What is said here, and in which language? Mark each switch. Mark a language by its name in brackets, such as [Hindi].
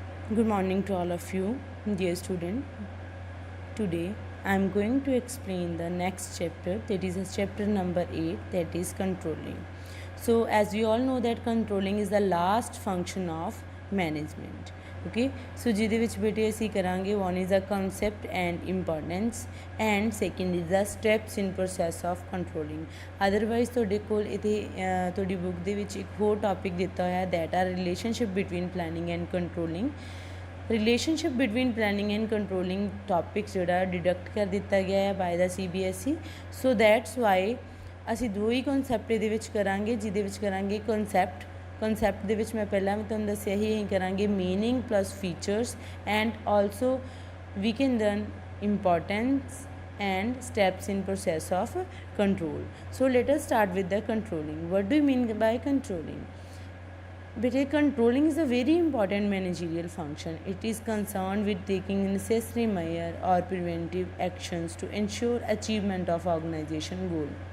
[English] Good morning to all of you, dear student. Today I am going to explain the next chapter, that is chapter number 8, that is controlling. So as we all know that controlling is the last function of management. Okay, so [Punjabi] ਜਿਹਦੇ ਵਿੱਚ ਬੇਟੇ ਅਸੀਂ ਕਰਾਂਗੇ [English] one is the concept and importance and second is the steps in process of controlling. Otherwise [Punjabi] ਤੁਹਾਡੇ ਕੋਲ ਇੱਥੇ ਤੁਹਾਡੀ book ਦੇ ਵਿੱਚ ਇੱਕ ਹੋਰ ਟੌਪਿਕ ਦਿੱਤਾ ਹੋਇਆ [English] that are relationship between planning and controlling. Relationship between planning and controlling topic [Punjabi] ਜਿਹੜਾ [English] deduct [Punjabi] ਕਰ ਦਿੱਤਾ ਗਿਆ ਹੈ [English] By the CBSE. [Punjabi] So that's why ਅਸੀਂ ਦੋ ਹੀ ਕਨਸੈਪਟ ਇਹਦੇ ਵਿੱਚ ਕਰਾਂਗੇ, ਜਿਹਦੇ ਵਿੱਚ ਕਰਾਂਗੇ ਕਨਸੈਪਟ ਦੇ ਵਿੱਚ ਮੈਂ ਪਹਿਲਾਂ ਵੀ ਤੁਹਾਨੂੰ ਦੱਸਿਆ ਹੀ ਅਸੀਂ ਕਰਾਂਗੇ meaning plus features [English] And also we can learn importance and steps in process of control. So let us start with the controlling. What do you mean by controlling? But controlling is a very important managerial function. It is concerned with taking necessary measure or preventive actions to ensure achievement of organization goal.